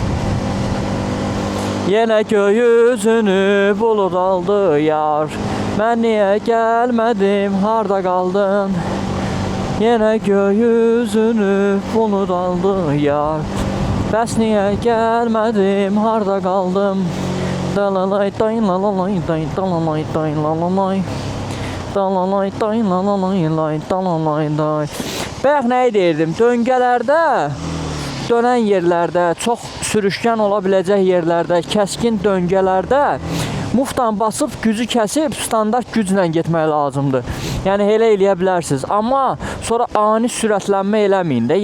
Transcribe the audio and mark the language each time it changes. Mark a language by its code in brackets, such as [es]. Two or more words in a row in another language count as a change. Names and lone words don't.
[az] Yenə gökyüzünü bulud aldı yar. Mən niyə gəlmədim, harda qaldın? Yenə gökyüzünü bulud aldı yar. Bəs niyə gəlmədim, harda qaldım? Dalalay day lalalay day dalalay day lalalay. Dalalay day lalalay dalalay day. Bayaq nə deyirdim? Döngələrdə, dönən yerlərdə, çox sürüşkən ola biləcək yerlərdə, kəskin döngələrdə muftan basıb gücü kəsib standart güclə getmək lazımdır. Yəni elə eləyə bilərsiniz. Amma sonra ani sürətlənmə eləməyin də.